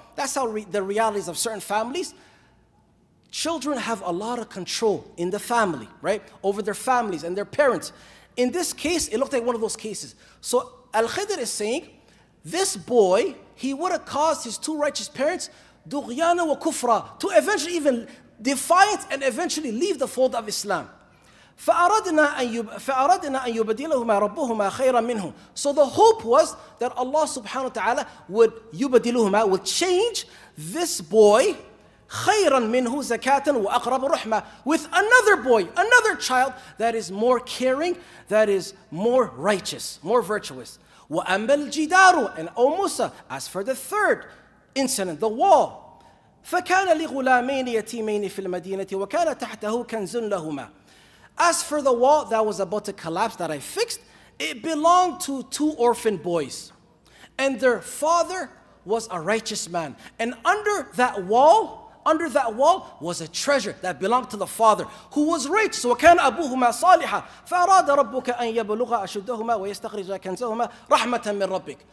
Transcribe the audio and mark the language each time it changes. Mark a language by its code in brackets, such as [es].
[en] That's how the realities of certain families. Children have a lot of control in the family, right? Over their families and their parents. In this case, it looked like one of those cases. So Al-Khidr is saying, this boy, he would have caused his two righteous parents, [ar] dughyanan wa kufra, [en] to eventually even defiance and eventually leave the fold of Islam. [ar] فأردنا أن يبدلهما ربهما خيرا منه. [en] So the hope was that Allah subhanahu wa ta'ala would change this boy [ar] خيرا منه زكاة وأقرب رحمة, [en] with another boy, another child that is more caring, that is more righteous, more virtuous. [ar] وَأَمَّا الْجِدَارُ, [en] and O Musa, as for the third incident, the wall, [ar] فَكَانَ لِغُلَامَيْنِ يَتِيمَيْنِ فِي الْمَدِينَةِ وَكَانَ تَحْتَهُ كَنْزٌ لَهُمَا. [en] As for the wall that was about to collapse that I fixed, it belonged to two orphan boys. And their father was a righteous man. And under that wall was a treasure that belonged to the father, who was rich. [ar] وَكَانَ أَبُوهُمَا صَالِحًا فَأَرَادَ رَبُّكَ أَن يَبْلُغَا أَشُدَّهُمَا وَيَسْتَخْرِجَا كَنزَهُمَا رَحْمَةً مِّن رَبِّكَ.